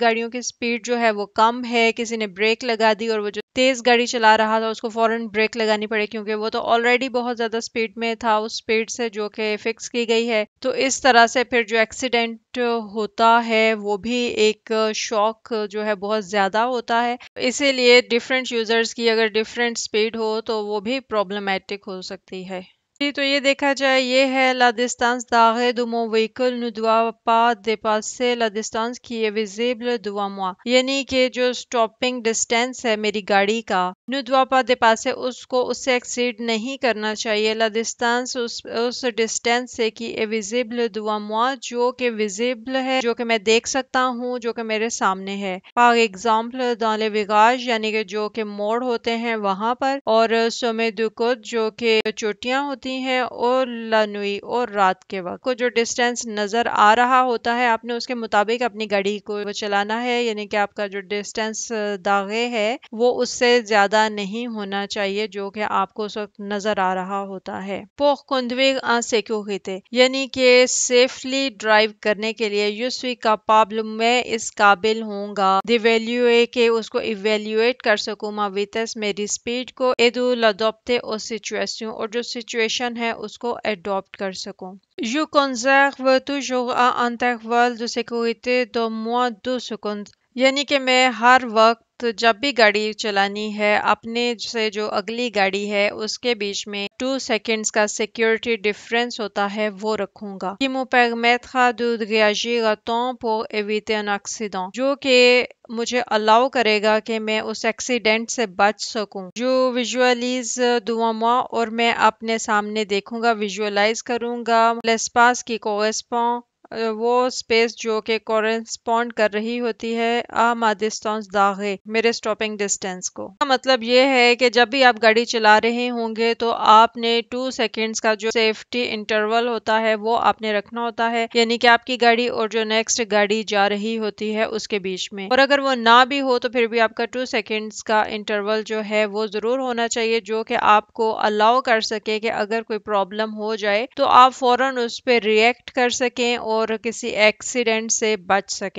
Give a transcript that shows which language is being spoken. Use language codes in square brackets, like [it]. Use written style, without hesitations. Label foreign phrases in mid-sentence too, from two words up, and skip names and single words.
[ur] گاڑیوں کی اسپیڈ جو ہے وہ کم ہے، کسی نے بریک لگا دی اور وہ جو تیز گاڑی چلا رہا تھا اس کو فوراً بریک لگانی پڑے کیونکہ وہ تو آلریڈی بہت زیادہ اسپیڈ میں تھا، اس اسپیڈ سے جو کہ فکس کی گئی ہے، تو اس طرح سے پھر جو ایکسیڈنٹ ہوتا ہے وہ بھی ایک شوق جو ہے بہت زیادہ ہوتا ہے، اسی لیے [en] different users [ur] کی اگر [en] different speed [ur] ہو تو وہ بھی پرابلمٹک ہو سکتی ہے۔ جی تو یہ دیکھا جائے یہ ہے [fr] la distance d'arrêt de mon véhicule ne doit pas dépasser la distance qui est visible devant moi، [ur] یعنی کہ جو [en] stopping distance [ur] ہے میری گاڑی کا [fr] ne doit pas dépasser، [ur] اس کو اس سے ایکسیڈ نہیں کرنا چاہیے [fr] la distance [ur] اس ڈسٹینس سے [fr] qui est visible devant moi، [ur] جو کہ ویزیبل ہے، جو کہ میں دیکھ سکتا ہوں، جو کہ میرے سامنے ہے۔ [fr] par exemple dans les virages، [ur] یعنی کہ جو کہ موڑ ہوتے ہیں وہاں پر، اور [fr] sommet du côte [ur] جو کہ چوٹیاں ہوتی ہیں، اور [fr] la nuit [ur] اور رات کے وقت کو جو ڈسٹینس نظر آ رہا ہوتا ہے آپ نے اس کے مطابق اپنی گاڑی کو چلانا ہے، یعنی کہ آپ کا جو [fr] distance d'arrêt [ur] ہے وہ اس سے زیادہ نہیں ہونا چاہیے جو کہ آپ کو اس وقت نظر آ رہا ہوتا ہے۔ [fr] pour conduire en sécurité، [ur] یعنی کہ سیفلی ڈرائیو کرنے کے لیے [fr] je suis capable، [ur] میں اس قابل ہوں گا d'évaluer، کہ اس کو ایویلیویٹ کر سکوں [fr] ma vitesse، [ur] میری اسپیڈ کو [fr] et de l'adapter aux situations، [ur] اور جو سچویشن ہے اس کو اڈاپٹ کر سکوں۔ [fr] Je conserve toujours un intervalle de sécurité d'au moins 2 secondes، [ur] یعنی کہ میں ہر وقت جب بھی گاڑی چلانی ہے اپنے سے جو اگلی گاڑی ہے اس کے بیچ میں 2 سیکنڈز کا [en] security difference [ur] ہوتا ہے وہ رکھوں گا، [fr] qui me permettra de réagir à temps pour éviter un accident، [ur] جو کہ مجھے الاؤ کرے گا کہ میں اس ایکسیڈنٹ سے بچ سکوں۔ جو ویژولیز [fr] devant moi، [ur] اور میں اپنے سامنے دیکھوں گا، ویژولائز کروں گا [fr] l'espace qui correspond، [ur] وہ اسپیس جو کہ کورسپونڈ کر رہی ہوتی ہے [fr] à ma distance d'arrêt، [ur] میرے [en] stopping distance [ur] کو۔ مطلب یہ ہے کہ جب بھی آپ گاڑی چلا رہے ہوں گے تو آپ نے 2 سیکنڈز کا جو [en] safety interval [ur] ہوتا ہے وہ آپ نے رکھنا ہوتا ہے، یعنی کہ آپ کی گاڑی اور جو نیکسٹ گاڑی جا رہی ہوتی ہے اس کے بیچ میں، اور اگر وہ نہ بھی ہو تو پھر بھی آپ کا 2 سیکنڈز کا انٹرول جو ہے وہ ضرور ہونا چاہیے، جو کہ آپ کو الاؤ کر سکے کہ اگر کوئی پرابلم ہو جائے تو آپ فوراً اس پہ ریئیکٹ کر سکیں اور کسی ایکسیڈنٹ سے بچ سکیں۔